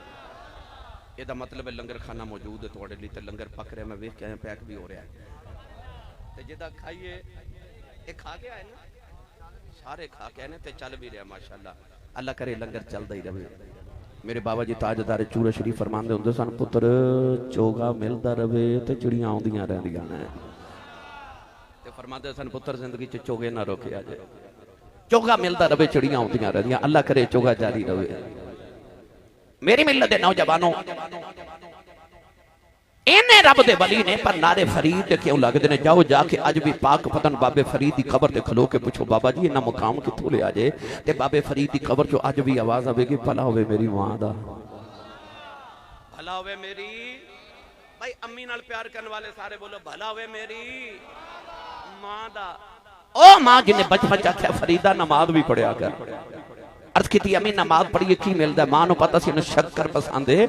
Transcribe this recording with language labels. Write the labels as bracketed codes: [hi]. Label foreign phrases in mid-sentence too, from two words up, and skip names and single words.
[pa] یہ دا مطلب ہے لنگر کھانا موجود ہے توڑے لی تے لنگر پک رہے ہیں، میں ویکھ کے آیا پیک بھی ہو رہا ہے. تے جدہ کھائیے ایک کھا کے آئے نا، سارے کھا کے آئے نا تے چل بھی رہے ہیں ماشاءاللہ. اللہ کرے لنگر چل دا ہی رہے. میرے بابا جی تاجدار چورا شریف فرمان دے ہوندے سن پتر چوگا ملدا رہے تے چڑیاں آوندیاں رہندیاں نے. تے فرمان دے سن پتر زندگی چ چوگے نہ روکے آ جائے، چوگا ملدا رہے چڑیاں آوندیاں رہندیاں. اللہ کرے چوگا جاری رہے. میری ملت دے نوجوانوں، انہیں رب دے ولی نے پر نعرے فرید کیوں لگ دے نے؟ جاؤ جا کے اج بھی پاک پتن بابے فرید دی قبر تے کھلو کے پوچھو بابا جی انہاں مقام کتھوں لے آ جائے؟ تے بابے فرید دی قبر چو اج بھی آواز آوے گی بھلا ہوئے میری ماں دا، بھلا ہوئے میری. بھائی امی نال پیار کرنے والے سارے بولو بھلا ہوئے میری ماں دا. او ماں جنہیں بچپن چاہتے فریدہ نماز بھی پڑھیا کر. [ur] عرض کی تھی امی نماز پڑھئے کی ملتا ہے؟ [pa] ماں نو پتہ سی انہیں شکر پسند ہے.